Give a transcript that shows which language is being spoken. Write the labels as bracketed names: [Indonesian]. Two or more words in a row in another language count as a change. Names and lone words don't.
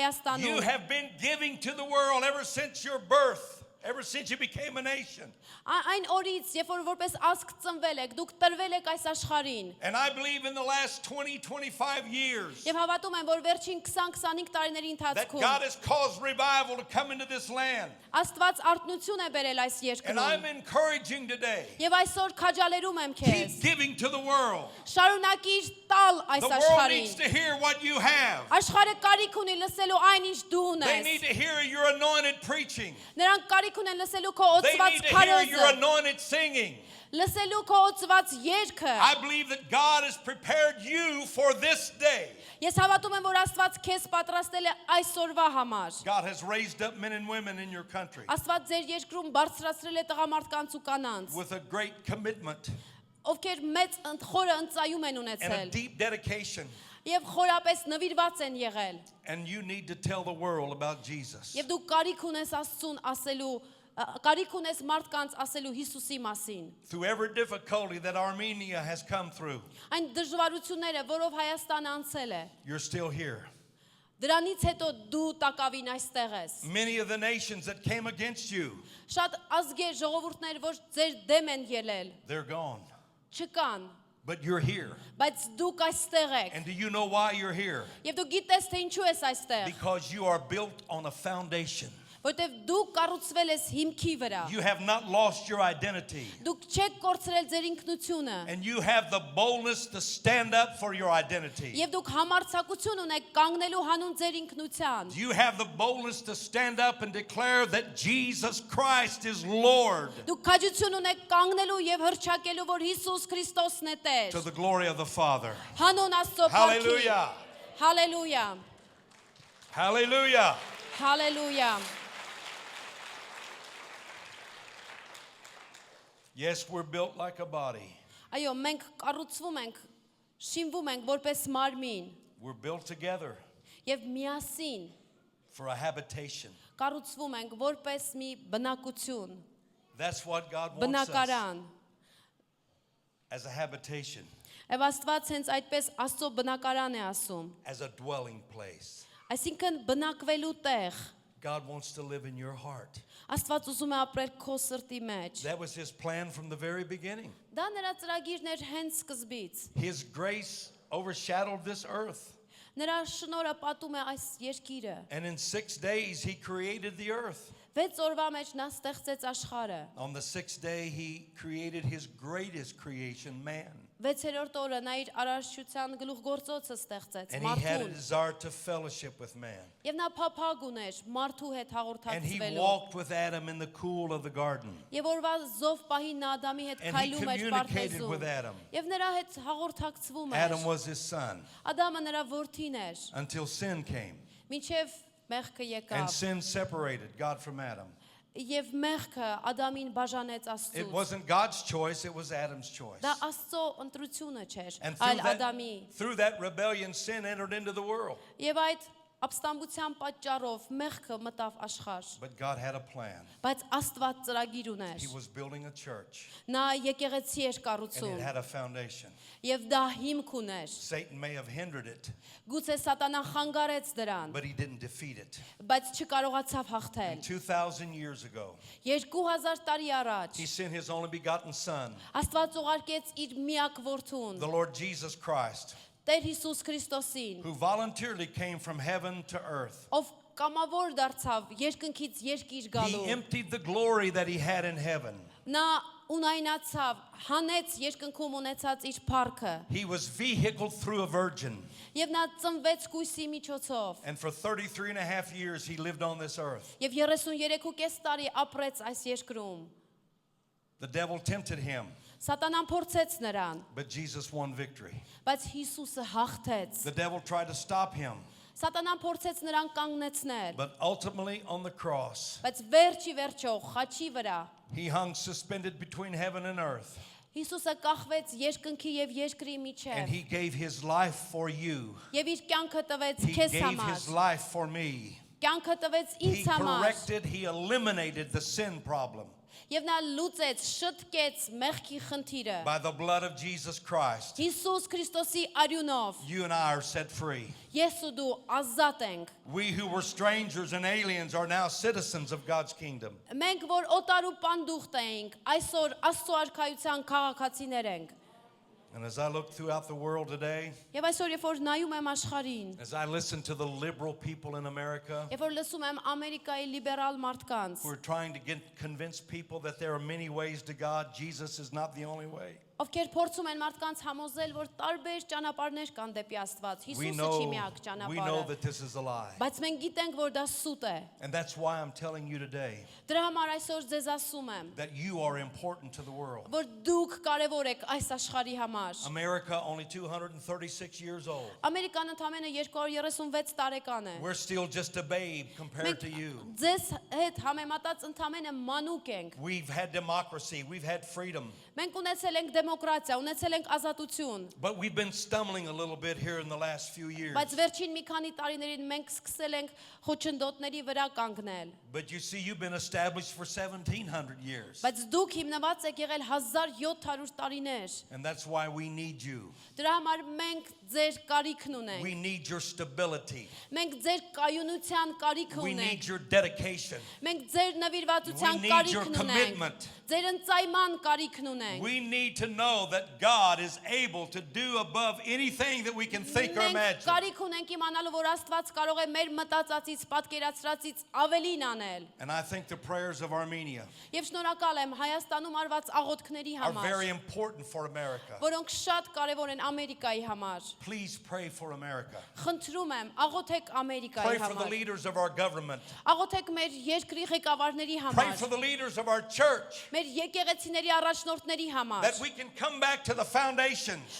[Armenian] Հայաստանում։ [English] have been giving to the world ever since your birth, ever since you became a nation. [Armenian] Այն օրից, երբ որ որպես ազգ ծնվել եք, դուք տրվել եք այս աշխարհին։ [English] And I believe in the last 20, 25 years [Armenian] Եվ հավատում եմ, որ վերջին 20-25 տարիների [English] that [Armenian] ընթացքում [English] God has caused revival to come into this land. [Armenian] Աստված արթնություն է բերել այս [English] And I'm [Armenian] երկրում։ [English] encouraging today, [Armenian] Եվ այսօր քաջալերում եմ [English] keep [Armenian] քեզ։ [English] giving to the world. [Armenian] Շարունակիր տալ այս [English] The world needs [Armenian] աշխարհին։ [English] to hear what you have. [Armenian] Աշխարհը կարիք ունի լսելու այն ինչ դու [English] They need [Armenian] ունես։ [English] to hear your anointed preaching. [Armenian] Նրանք կարիք կարիք ունեն լսելու քո [English] They [Armenian] օծված [English] need to hear your [Armenian] քարոզը, [English] anointed singing. [Armenian] լսելու քո օծված երգը։ [English] I believe that God has prepared you for this day. [Armenian] Ես հավատում եմ, որ Աստված քեզ պատրաստել է այսօրվա համար։ [English] God has raised up men and women in your country [Armenian] Աստված ձեր երկրում բարձրացրել է տղամարդկանց ու կանանց, [English] with a great commitment [Armenian] ովքեր մեծ խորը ընծայում են [English] and a [Armenian] ունեցել [English] deep dedication. [Armenian] եւ խորապես նվիրված են եղել։ [English] And you need to tell the world about Jesus. [Armenian] Եվ դու կարիք ունես Աստծուն ասելու, կարիք ունես մարդկանց ասելու Հիսուսի մասին։ [English] Through every difficulty that Armenia has come through, [Armenian] Այն դժվարությունները, որով Հայաստանը անցել է, [English] you're still here. [Armenian] դրանից հետո դու տակավին այստեղ ես։ [English] Many of the nations that came against you, [Armenian] Շատ ազգեր, ժողովուրդներ, որ ձեր դեմ են ելել, [English] they're gone. [Armenian] չկան, [English] But you're here. [Armenian] բայց դուք այստեղ եք։ [English] And do you know why you're here? [Armenian] Եվ դու գիտես, թե ինչու ես այստեղ, [English] Because you are built on a foundation. [Armenian] որտեվ դու կառուցվել ես հիմքի վրա։ [English] You have not lost your identity. [Armenian] Դուք չեք կորցրել ձեր ինքնությունը։ [English] And you have the boldness to stand up for your identity. [Armenian] Եվ դուք համարձակություն ունեք կանգնելու հանուն ձեր ինքնության։ [English] You have the boldness to stand up and declare that Jesus Christ is Lord [Armenian] Դուք քաջություն ունեք կանգնելու եւ հռչակելու, որ Հիսուս Քրիստոսն է Տեր։ [English] to the glory of the Father. [Armenian] Հանուն Աստծո փառքի։ [English] Hallelujah. [Armenian] Հալելույա։ [English] Hallelujah. [Armenian] Հալելույա։ [English] Yes, we're built like a body. [Armenian] Այո, մենք կառուցվում ենք, շինվում ենք որպես մարմին [English] We're built together [Armenian] եւ միասին [English] for a habitation. [Armenian] կառուցվում ենք որպես մի բնակություն, [English] That's what God wants us [Armenian] բնակարան։ [English] as a habitation, [Armenian] Եվ Աստված հենց այդպես Աստծո բնակարան է ասում։ [English] as a dwelling place. [Armenian] Այսինքն բնակվելու տեղ։ [English] God wants to live in your heart. [Armenian] Աստված ուզում է ապրել քո սրտի մեջ։ [English] That was his plan from the very beginning. [Armenian] Դա նրա ծրագիրն էր հենց սկզբից։ [English] His grace overshadowed this earth. [Armenian] Նրա շնորհը պատում է այս երկիրը։ [English] And in 6 days, he created the earth. [Armenian] 6 օրվա մեջ նա ստեղծեց աշխարհը։ [English] On the 6th day, he created his greatest creation, man. [Armenian] 6-րդ օրը նա իր արարչության գլուխգործոցը ստեղծեց, [English] And he had a [Armenian] մարդուն։ [English] desire to fellowship with man. [Armenian] Եվ նա փափագ ուներ մարդու հետ [English] And he [Armenian] հաղորդակցվելու։ [English] walked with Adam in the cool of the garden. [Armenian] Եվ օրվա զով պահին նա Ադամի հետ [English] And he [Armenian] քայլում էր [English] communicated with [Armenian] պարտեզում։ [English] Adam. [Armenian] Եվ նրա հետ հաղորդակցվում [English] Adam [Armenian] էր։ [English] was his son [Armenian] Ադամը նրա որդին էր, [English] until sin came. [Armenian] մինչև մեղքը [English] And [Armenian] եկավ։ [English] sin separated God from Adam. [Armenian] Եվ մեղքը Ադամին բաժանեց [English] It [Armenian] Աստծուց։ [English] wasn't God's choice, it was Adam's choice. [Armenian] Դա Աստծո ընտրությունը չէր, [English] And [Armenian] այլ Ադամի։ [English] through that rebellion, sin entered into the world. [Armenian] Եվ այդ ապստամբության պատճառով մեղքը մտավ աշխարհ։ [English] But God had a plan. [Armenian] Բայց Աստված ծրագիր ուներ։ [English] He was building a church, [Armenian] Նա եկեղեցի էր [English] and [Armenian] կառուցում [English] it had a foundation. [Armenian] եւ դա հիմք ուներ։ [English] Satan may have hindered it, [Armenian] Գուցե Սատանան խանգարեց դրան, [English] but he didn't defeat it. [Armenian] բայց չկարողացավ հաղթել։ [English] 2,000 years ago, [Armenian] 2000 տարի առաջ [English] he sent his only begotten Son, [Armenian] Աստված ուղարկեց իր միակ որդուն, [English] the Lord Jesus Christ, [Armenian] Տեր Հիսուս Քրիստոսին, [English] who voluntarily came from heaven to earth. [Armenian] ով կամավոր դարձավ երկնքից երկիր [English] He [Armenian] գալու։ [English] emptied the glory that he had in heaven. [Armenian] Նա ունայնացավ, հանեց երկնքում ունեցած իր փառքը [English] He was vehicled through a virgin. [Armenian] եւ նա ծնվեց կույսի միջոցով [English] And for 33 and a half years, he lived on this earth. [Armenian] եւ 33.5 տարի ապրեց այս երկրում։ [English] The devil tempted him, [Armenian] Սատանան փորձեց նրան, [English] but Jesus won victory. [Armenian] բայց Հիսուսը հաղթեց։ [English] The devil tried to stop him, [Armenian] Սատանան փորձեց նրան կանգնեցնել, [English] but ultimately on the cross, [Armenian] բայց վերջի վերջո խաչի վրա [English] he hung suspended between heaven and earth. [Armenian] Հիսուսը կախվեց երկնքի եւ երկրի [English] And [Armenian] միջև [English] he gave his life for you. [Armenian] եւ իր կյանքը տվեց [English] He [Armenian] քեզ [English] gave [Armenian] համար։ [English] his life for me. [Armenian] Կյանքը տվեց [English] He [Armenian] ինձ համար [English] corrected, he eliminated the sin problem [Armenian] եւ նա լուծեց, շտկեց մեղքի խնդիրը։ [English] by the blood of Jesus Christ. [Armenian] Հիսուս Քրիստոսի արյունով [English] You and I are set free. [Armenian] ես ու դու ազատ ենք։ [English] We who were strangers and aliens are now citizens of God's kingdom. [Armenian] Մենք որ օտար ու պանդուխտ էինք, այսօր Աստծո արքայության քաղաքացիներ ենք։ [English] And as I look throughout the world today, [Armenian] Եվ այսօր երբ որ նայում եմ աշխարհին, [English] as I listen to the liberal people in America [Armenian] երբ որ լսում եմ Ամերիկայի լիբերալ մարդկանց, [English] who are trying to convince people that there are many ways to God, Jesus is not the only way. [Armenian] Ովքեր փորձում են մարդկանց համոզել, որ տարբեր ճանապարհներ կան դեպի Աստված։ [English] We [Armenian] Հիսուսը [English] know, [Armenian] չի միակ [English] we know [Armenian] ճանապարհը։ [English] that this is a lie. [Armenian] Բայց մենք գիտենք, որ դա սուտ է։ [English] And that's why I'm telling you today [Armenian] Դրա համար այսօր ձեզ ասում եմ, [English] that you are important to the world. [Armenian] որ դուք կարևոր եք այս աշխարհի համար։ [English] America, only 236 years old. [Armenian] Ամերիկան ընդամենը 236 տարեկան է։ [English] We're still just a babe compared to you. [Armenian] Ձեզ հետ համեմատած ընդամենը մանուկ ենք։ [English] We've had democracy, we've had freedom, [Armenian] Մենք ունեցել ենք դեմոկրատիա, ունեցել ենք ազատություն, [English] but we've been stumbling a little bit here in the last few years. [Armenian] բայց վերջին մի քանի տարիներին մենք սկսել ենք խոչընդոտների վրա կանգնել։ [English] But you see, you've been established for 1700 years. [Armenian] Բայց դուք հիմնված եք եղել 1700 տարիներ։ [English] And that's why we need you. [Armenian] Դրա համար մենք ձեր կարիքն ունենք։ [English] We need your stability. [Armenian] Մենք ձեր կայունության կարիքը [English] We [Armenian] ունենք։ [English] need your dedication. [Armenian] Մենք ձեր նվիրվածության [English] We need your [Armenian] կարիքն ունենք։ [English] commitment. [Armenian] Ձեր ընծայման կարիքն ունենք։ [English] We need to know that God is able to do above anything that we can think or [Armenian] Մենք [English] imagine. [Armenian] կարիք ունենք իմանալու, որ Աստված կարող է մեր մտածածից, պատկերացրածից ավելին անել։ [English] And I think the prayers of Armenia [Armenian] Եվ շնորհակալ եմ Հայաստանում արված աղոթքների [English] are [Armenian] համար, [English] very important for America. [Armenian] որոնք շատ կարևոր են Ամերիկայի համար։ [English] Please pray for America. [Armenian] Խնդրում եմ, աղոթեք Ամերիկայի [English] Pray for the [Armenian] համար։ [English] leaders of our government. [Armenian] Աղոթեք մեր երկրի ղեկավարների [English] Pray [Armenian] համար, [English] for the leaders of our church. [Armenian] մեր եկեղեցիների առաջնորդների համար, [English] That we can come back to the foundations